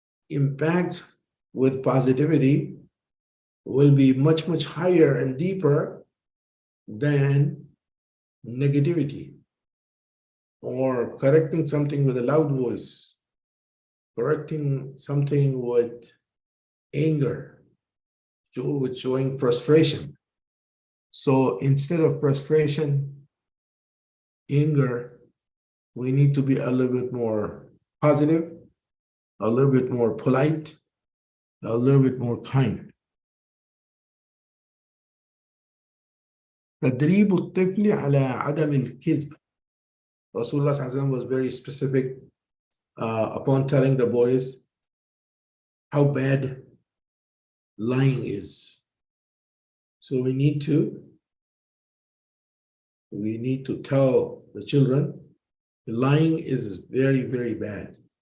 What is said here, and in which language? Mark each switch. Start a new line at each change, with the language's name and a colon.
English: Impact with positivity will be much, much higher and deeper than negativity, or correcting something with a loud voice, correcting something with anger, with showing frustration. So instead of frustration, anger, we need to be a little bit more positive, a little bit more polite, a little bit more kind.
Arabic: تدريب الطفل على عدم الكذب.
English: Rasulullah ﷺ was very specific upon telling the boys how bad lying is. So we need to tell the children lying is very, very bad.